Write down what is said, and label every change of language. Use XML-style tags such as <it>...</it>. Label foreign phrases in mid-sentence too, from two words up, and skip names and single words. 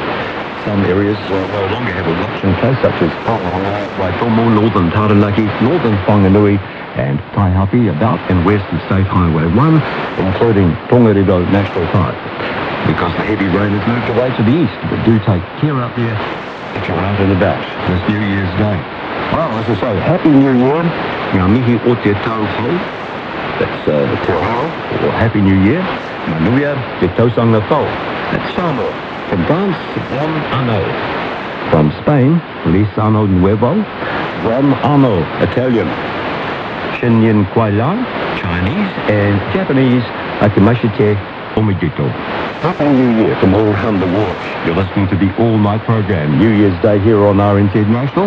<en>Some areas no longer have a watch in place, such as Waitomo, northern Taranaki, northern Whanganui, and Taihape, about and west of State Highway 1, including Tongariro National Park. Because the heavy rain has moved away to the east, but do take care out there if you're out and about this New Year's Day. Well, as I say, Happy New Year.</en> <mi>Ngā mihi o te tau hau. That's te hau,</mi> <en>or Happy New Year.</en> <sm>Manuia te tausanga tau.</sm> <en>That's Samoa. From France,</en> <it>Buen Anno.</it> <en>From Spain,</en> <es>Feliz Anno Nuevo.</es> <it>Buen Anno, Italian.</it> <zh>新年快乐,</zh> <en>Chinese, and Japanese,</en> <ja>明けましておめでとう.</ja> <en>Happy New Year from all around the world. You're listening to the all-night program, New Year's Day here on RNZ National.</en>